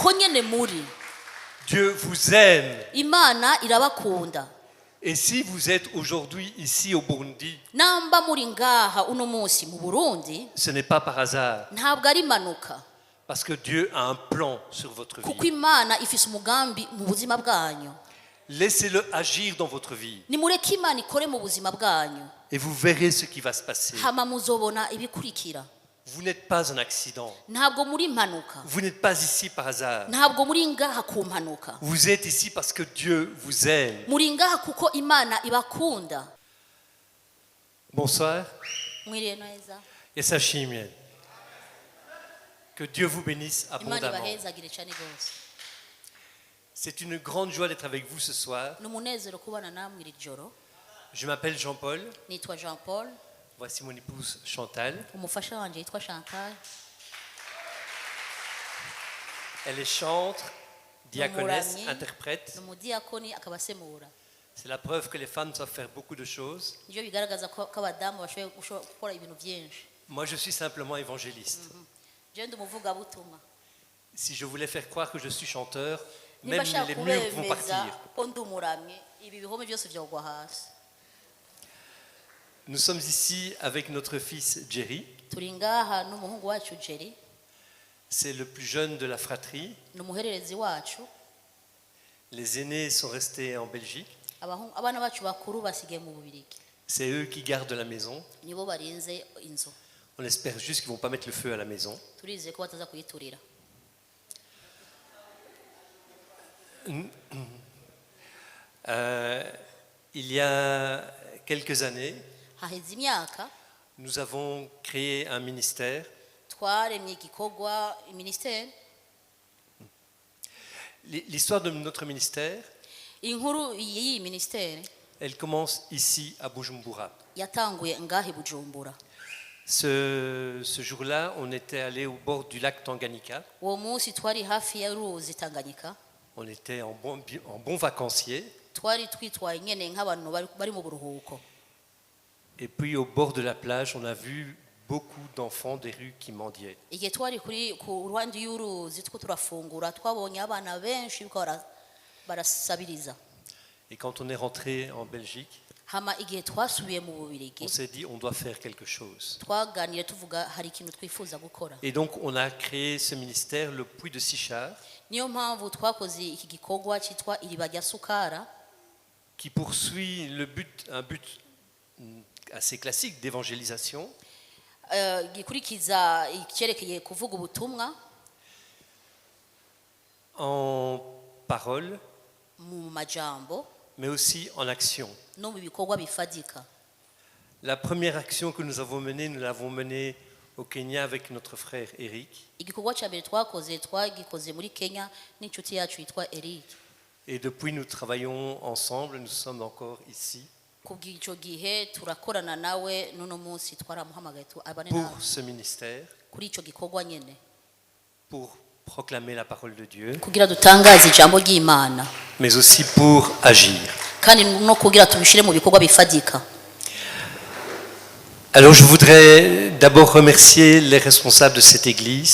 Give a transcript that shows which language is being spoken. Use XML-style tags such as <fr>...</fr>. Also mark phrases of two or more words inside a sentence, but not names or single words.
<rn>uko nyene muri.</rn> <fr>Dieu vous aime.</fr> <rn>Imana irabakunda.</rn> <fr>Et si vous êtes aujourd'hui ici au Burundi,</fr> <rn>Namba muri ngaha uno munsi mu Burundi,</rn> <fr>ce n'est pas par hasard.</fr> <rn>ntabwo ari impanuka.</rn> <fr>Parce que Dieu a un plan sur votre</fr> <rn>Kuko</rn> <fr>vie.</fr> <rn>Imana ifise umugambi mu buzima bwanyu.</rn> <fr>Laissez-le agir dans votre vie.</fr> <rn>Nimureke Imana ikore mu buzima bwanyu.</rn> <fr>Et vous verrez ce qui va se passer.</fr> <rn>Hama muzobona ibikurikira.</rn> <fr>Vous n'êtes pas un accident.</fr> <rn>Ntabwo muri impanuka.</rn> <fr>Vous n'êtes pas ici par hasard.</fr> <rn>Ntabwo muri ngaha ku mpanuka.</rn> <fr>Vous êtes ici parce que Dieu vous aime.</fr> <rn>Muri ngaha kuko Imana ibakunda.</rn> <fr>Bonsoir.</fr> <rn>Mwiriye neza. Yesashimye.</rn> <fr>Que Dieu vous bénisse</fr> <rn>Imana</rn> <fr>abondamment.</fr> <rn>ibahezagire cyane gose.</rn> <fr>C'est une grande joie d'être avec vous ce soir.</fr> <rn>Numunezero kubana namwe iri joro.</rn> <fr>Je m'appelle Jean-Paul.</fr> <rn>Nitwa Jean Paul.</rn> <fr>Voici mon épouse Chantal.</fr> <rn>Umufasha wanje yitwa Chantal.</rn> <fr>Elle est chantre, diaconesse,</fr> <rn>Umuramyi,</rn> <fr>interprète.</fr> <rn>Numudiyakoni akabasemura.</rn> <fr>C'est la preuve que les femmes savent faire beaucoup de choses.</fr> <rn>Nivyo bigaragaza ko abadamu bashoboye gukora ibintu byinshi.</rn> <fr>Moi, je suis simplement évangéliste.</fr> <rn>Je ndi umuvuga butumwa.</rn> <fr>Si je voulais faire croire que je suis chanteur,</fr> <rn>Niba</rn> <fr>même</fr> <rn>shaka</rn> <fr>les murs vont</fr> <rn>kubemeza</rn> <fr>partir.</fr> <rn>ko ndi umuramyi, ibi bihome byose byogwa hasi.</rn> <fr>Nous sommes ici avec notre fils Jerry.</fr> <rn>Turi ngaha n'umuhungu wacu Jerry,</rn> <fr>C'est le plus jeune de la fratrie.</fr> <rn>n'umuhererezi wacu.</rn> <fr>Les aînés sont restés en Belgique.</fr> <rn>Abana bacu bakuru basigaye mu Bubirigi.</rn> <fr>C'est eux qui gardent la maison.</fr> <rn>Nibo barinze inzu.</rn> <fr>On espère juste qu'ils ne vont pas mettre le feu à la maison.</fr> <rn>Turizeye ko bataza kuyiturira.</rn> <fr>Il y a quelques années,</fr> <rn>Haheze imyaka</rn> <fr>nous avons créé un ministère.</fr> <rn>twaremye igikorwa ministere.</rn> <fr>L'histoire de notre ministère,</fr> <rn>Inkuru y'iyi ministere</rn> <fr>elle commence ici à Bujumbura.</fr> <rn>yatanguye ngahe Bujumbura.</rn> <fr>Ce jour-là, on était allé au bord du lac Tanganyika.</fr> <rn>Uwo munsi twari hafi ya ruzi Tanganyika.</rn> <fr>On était en bon vacancier.</fr> <rn>Twari twitwaye nyene nk'abantu bari mu buruhuko.</rn> <fr>Et puis au bord de la plage, on a vu beaucoup d'enfants des rues qui mendiaient.</fr> <rn>Igihe twari ku ruhande y'uruzi two turafungura twabonye abana benshi biko barasabiriza.</rn> <fr>Et quand on est rentré en Belgique,</fr> <rn>Hama igihe twasubiye mu Bubirigi</rn> <fr>on s'est dit on doit faire quelque chose.</fr> <rn>twaganire tuvuga hari ikintu twifuza gukora.</rn> <fr>Et donc on a créé ce ministère, le Puits de Sichard,</fr> <rn>Niyo mpamvu twakoze iki gikorwa cyitwa iriba rya Sukara,</rn> <fr>qui poursuit un but assez classique d'évangélisation,</fr> <rn>gikurikiza icyerekeye kuvuga ubutumwa</rn> <fr>en parole,</fr> <rn>mu majambo</rn> <fr>mais aussi en action.</fr> <rn>no mu bikorwa bifadika.</rn> <fr>La première action que nous avons menée, nous l'avons menée au Kenya avec notre frère Eric.</fr> <rn>Igikorwa cya mbere twagikoze muri Kenya n'inshuti yacu yitwa Eric.</rn> <fr>Et depuis, nous travaillons ensemble, nous sommes encore ici</fr> <rn>Kubw'icyo gihe turakorana nawe n'uno munsi twaramuhamagaye abane</rn> <fr>pour ce ministère,</fr> <rn>kuri icyo gikorwa nyene</rn> <fr>pour proclamer la parole de Dieu,</fr> <rn>kugira dutangaze ijambo ry'Imana</rn> <fr>mais aussi pour agir.</fr> <rn>kandi no kugira tubishire mu bikorwa bifadika.</rn> <fr>Alors je voudrais d'abord remercier les responsables de cette église</fr>